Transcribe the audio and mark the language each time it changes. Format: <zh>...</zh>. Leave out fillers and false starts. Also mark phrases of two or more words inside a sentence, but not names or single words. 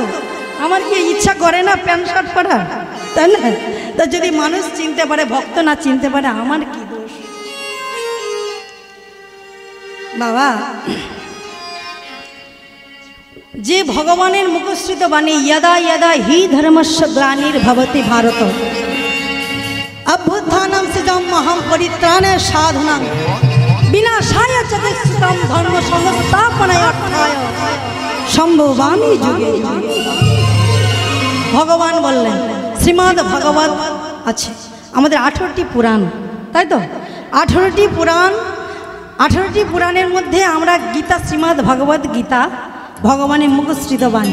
<bn>আমার কি ইচ্ছা করে না প্যান্ট শার্ট পরা, তাই না? তা যদি মানুষ চিনতে পারে, ভক্ত না চিনতে পারে, আমার কি দোষ? বাবা, যে ভগবানের মুখশ্রিত বাণী,</bn> <sa>यदा यदा हि धर्मस्य ग्लानिर्भवति भारत अभ्युत्थानं सिद्धमहं परित्राणे साधनां विनाशाय च दुष्कृतं धर्म संस्थापनार्थाय सम्भवामि युगे युगे।</sa> <bn>ভগবান বললেন, শ্রীমদ্ ভাগবত আছে আমাদের 18টি পুরাণ, তাই তো? 18টি পুরাণ, 18টি পুরাণের মধ্যে আমরা গীতা, শ্রীমদ্ ভাগবত গীতা ভগবানের মুখশ্রিত বাণী।</bn>